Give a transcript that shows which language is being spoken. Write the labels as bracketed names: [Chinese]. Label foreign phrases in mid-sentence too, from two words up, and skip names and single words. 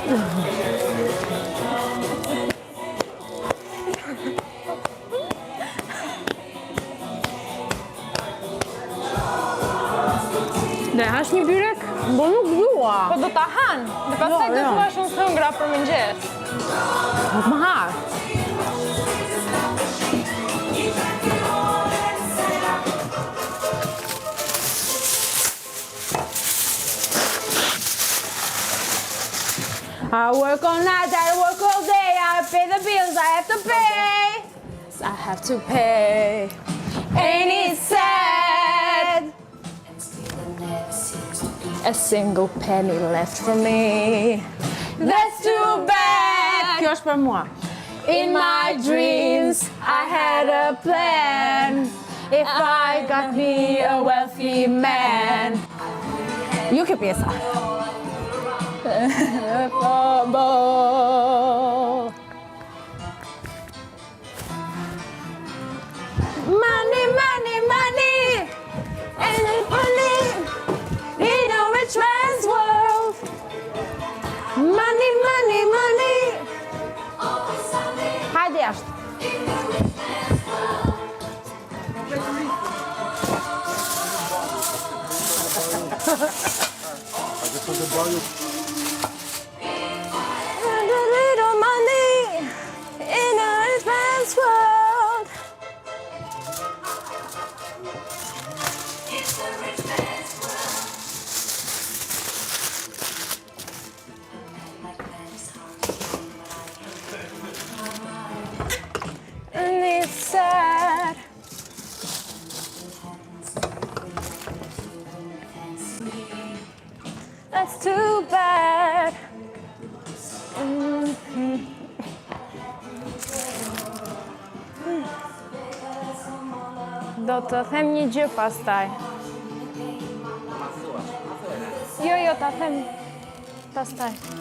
[Albanian] Dhe hash një byrek? Po nuk dua. Po do ta han. Dhe pastaj do jo. thua shumë hëngra për mëngjes. Nuk më har. [English] I work all night, I work all day, I pay the bills I have to pay. I have to pay. Ain't it sad? A single penny left for me. That's too bad. [Albanian] Kjo është për mua. [English] In my dreams, I had a plan. If I got me a wealthy man. [Albanian] Ju ke pjesa. [English] Money, money, money, and money in a rich man's world. Money, money, money. [Albanian] Hajde jashtë. [English] And a little money in a rich man's world. And it's sad. That's too bad. [Albanian] Do të them një gjë pastaj. Jo, ta them pastaj.